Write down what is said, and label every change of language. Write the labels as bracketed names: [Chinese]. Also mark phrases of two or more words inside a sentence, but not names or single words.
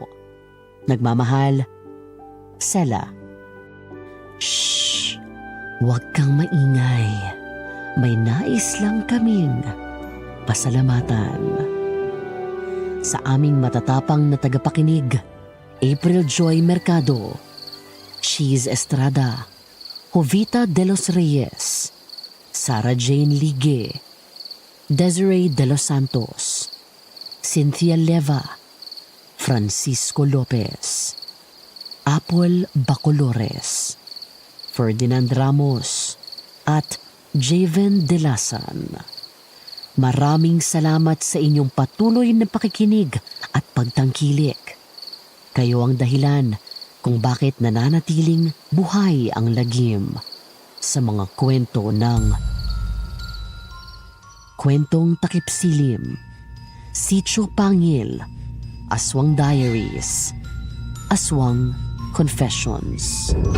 [Filipino] Nagmamahal, Sela. Shh! Huwag kang maingay. May nais lang kaming pasalamatan. Sa aming matatapang na tagapakinig, April Joy Mercado, Cheese Estrada, Jovita de los Reyes, Sarah Jane Ligue, Desiree de los Santos, Cynthia Leva, Francisco Lopez, Apple Bacolores, Ferdinand Ramos, at Javen Delasan. Maraming salamat sa inyong patuloy na pakikinig at pagtangkilik. Kayo ang dahilan kung bakit nananatiling buhay ang lagim sa mga kwento ng Kwentong Takip Silim, Sitio Pangil, Aswang Diaries, Aswang Confessions.